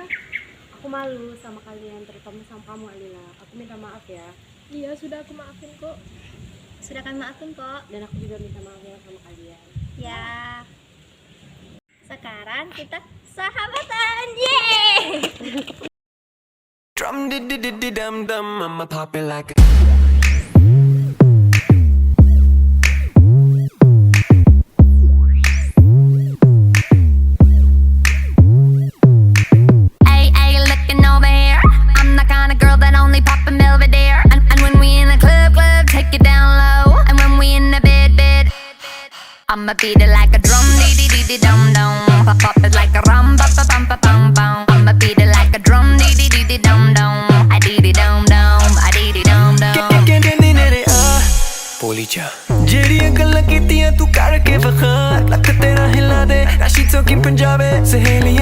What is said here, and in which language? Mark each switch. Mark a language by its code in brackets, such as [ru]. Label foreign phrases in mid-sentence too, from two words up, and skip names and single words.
[id] Aku malu sama kalian, terutama sama kamu, Alila. Aku minta maaf ya. Iya, sudah aku maafin kok. Sudah kan maafin kok. Dan aku juga minta maaf ya sama kalian. Ya. Sekarang kita sahabatan. Yeay! [en] Drum di dum dum, I'ma pop it like a Ay, ay, looking over here. I'm the kind of girl that only pop a Belvedere. And when we in the club, take it down low. And when we in the bed, I'ma beat it like a drum, dee dee dee dee dum dum. Pop it like a rum, pa pa pum pa pum pum. I'ma beat it like a drum, dee dee dee dee dum dum. I dee dee dum dum, I dee dee dum dum. [pa] ਕਹਿੰਦੇ ਨੇ ਬੋਲੀ ਜਾ ਜਿਹੜੀਆਂ ਗੱਲਾਂ ਕੀਤੀਆਂ ਤੂੰ ਕਰਕੇ ਵਖਾ ਲੱਕ ਤੇਰਾ ਹਿਲਾ ਦੇ ਰਾਸ਼ੀ ਤੋਂ ਕੀ ਪੰਜਾਬੇ ਸਹੇਲੀਆਂ